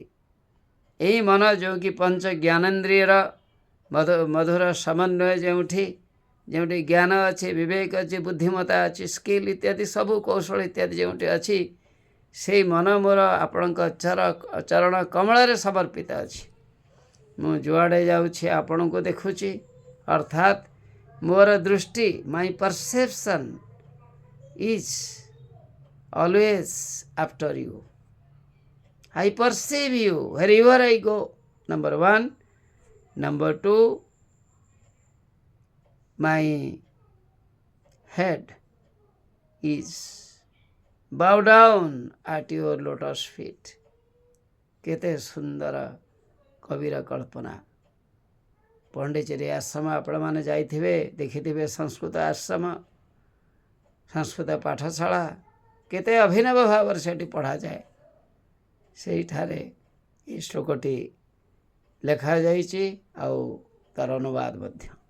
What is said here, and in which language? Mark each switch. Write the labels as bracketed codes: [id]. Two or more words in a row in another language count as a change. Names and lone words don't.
[or] ଏହି ମନ ଯେଉଁକି ପଞ୍ଚ ଜ୍ଞାନେନ୍ଦ୍ରିୟର ମଧୁର ସମନ୍ୱୟ ଯେଉଁଠି ଯେଉଁଠି ଜ୍ଞାନ ଅଛି, ବିବେକ ଅଛି, ବୁଦ୍ଧିମତା ଅଛି, ସ୍କିଲ୍ ଇତ୍ୟାଦି ସବୁ କୌଶଳ ଇତ୍ୟାଦି ଯେଉଁଠି ଅଛି, ସେଇ ମନ ମୋର ଆପଣଙ୍କ ଚରଣ କମଳରେ ସମର୍ପିତ ଅଛି। ମୁଁ ଯୁଆଡ଼େ ଯାଉଛି ଆପଣଙ୍କୁ ଦେଖୁଛି, ଅର୍ଥାତ୍ ମୋର ଦୃଷ୍ଟି, [en] my perception is always after you. I perceive you wherever I go. Number 1. Number 2, my head is bow down at your lotus feet. [or] କେତେ ସୁନ୍ଦର କବିର କଳ୍ପନା। ପଣ୍ଡିଚେରୀ ଆଶ୍ରମ ଆପଣମାନେ ଯାଇଥିବେ, ଦେଖିଥିବେ ସଂସ୍କୃତ ଆଶ୍ରମ, ସଂସ୍କୃତ ପାଠଶାଳା କେତେ ଅଭିନବ ଭାବରେ ସେଠି ପଢ଼ାଯାଏ। ସେଇଠାରେ ଏହି ଶ୍ଲୋକଟି ଲେଖାଯାଇଛି ଆଉ ତା'ର ଅନୁବାଦ ମଧ୍ୟ।